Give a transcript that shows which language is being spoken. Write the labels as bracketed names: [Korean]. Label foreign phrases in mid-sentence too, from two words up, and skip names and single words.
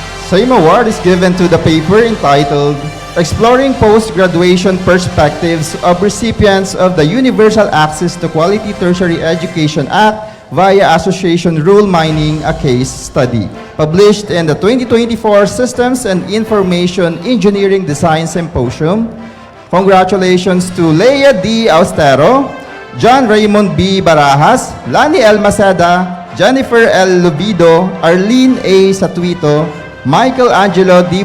[English] Same award is given to the paper entitled Exploring Post-Graduation Perspectives of Recipients of the Universal Access to Quality Tertiary Education Act via Association Rule Mining, a Case Study, published in the 2024 Systems and Information Engineering Design Symposium. Congratulations to Leia D. Austero, John Raymond B. Barajas, Lani L. Maceda, Jennifer L. Lubido, Arlene A. Satuito, Michael Angelo D.